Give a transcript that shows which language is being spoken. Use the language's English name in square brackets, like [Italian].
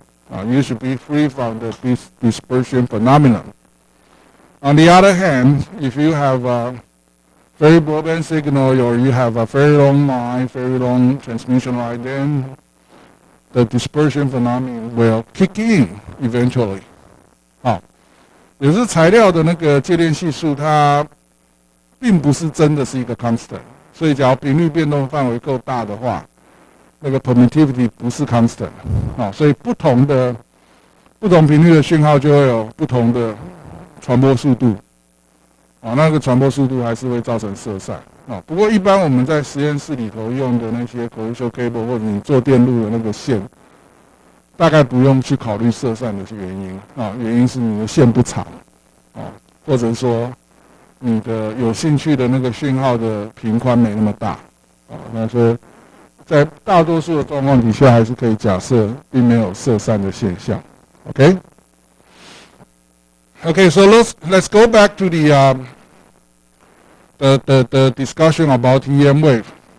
[English] You should be free from the dispersion phenomenon. On the other hand, if you have a very broadband signal or you have a very long line, very long transmission line, then the dispersion phenomenon will kick in eventually. [Chinese] 也是材料的那个介链系数，它并不是真的是一个 constant， 所以只要频率变动范围够大的话，那个 permittivity 不是 constant， 所以不同频率的讯号就会有不同的传播速度，那个传播速度还是会造成色散，不过一般我们在实验室里头用的那些 coaxial cable 或者你做电路的那个线，大概不用去考虑色散的原因，原因是你的线不长，或者说你的有兴趣的那个讯号的频宽没那么大，那所以在大多数的状况底下，还是可以假设并没有色散的现象。 [English] Okay. Okay, so let's go back to the discussion about TEM wave.